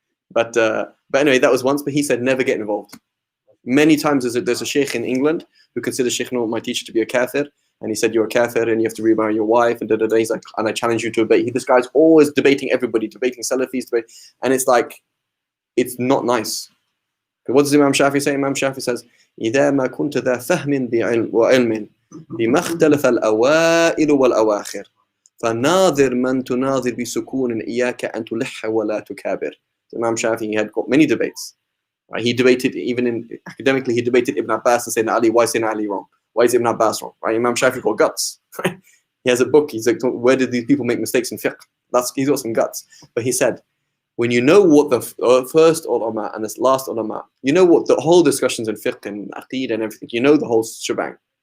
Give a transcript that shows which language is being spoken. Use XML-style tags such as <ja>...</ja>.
<en>But anyway, that was once, but he said never get involved. Many times there's a Sheikh in England who considers Sheikh Noor, my teacher, to be a kafir, and he said, you're a kafir and you have to remarry your wife, and da-da-da. He's like, and I challenge you to a debate. This guy's always debating everybody, debating Salafis, and it's like, it's not nice. What does Imam Shafi say? Imam Shafi says,</en> <ar>إِذَا مَا كُنْتَ ذَا فَهْمٍ وَعِلْمٍ بِمَا اخْتَلَفَ الْأَوَائِلُ وَالْأَوَاخِرُ فَنَاظِرْ مَنْ تُنَاظِرْ بِسُكُونٍ إِيَّاكَ أَنْ تُلِحَّ وَلَا تُكَابِرْ.</ar> <en>Imam Shafi, he had got many debates. Right? He debated, even academically, he debated Ibn Abbas and Sayyidina Ali. Why is Sayyidina Ali wrong? Why is Ibn Abbas wrong? Right? Imam Shafi got guts. Right? He has a book. He's like, where did these people make mistakes in fiqh? He's got some guts. But he said, when you know what the first ulama and the last ulama, you know what the whole discussions in fiqh and aqeed and everything, you know the whole shebang.</en>